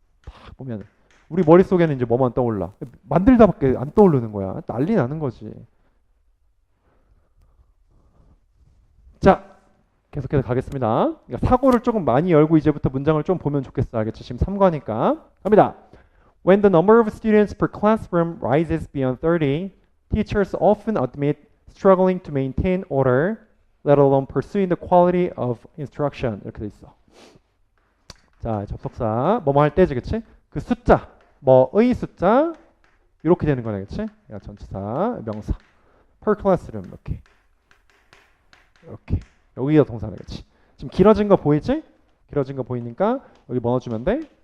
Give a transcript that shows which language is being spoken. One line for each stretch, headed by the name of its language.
Korean: 딱 보면 우리 머릿속에는 이제 뭐만 떠올라. 만들다밖에 안 떠오르는 거야. 난리 나는 거지. 자, 계속해서 가겠습니다. 그러니까 사고를 조금 많이 열고 이제부터 문장을 좀 보면 좋겠어. 알겠지? 지금 3과니까. 갑니다.
English: When the number of students per classroom rises beyond 30, teachers often admit struggling to maintain order, let alone pursuing the quality of instruction.
Korean: 이렇게 돼 있어. 자, 접속사 뭐뭐 할 때지, 그치? 그 숫자, 뭐의 숫자 이렇게 되는 거네, 그치? 전치사, 명사, per classroom 이렇게 여기가 동사네, 그치? 지금 길어진 거 보이지? 길어진 거 보이니까 여기 뭐 넣어주면 돼?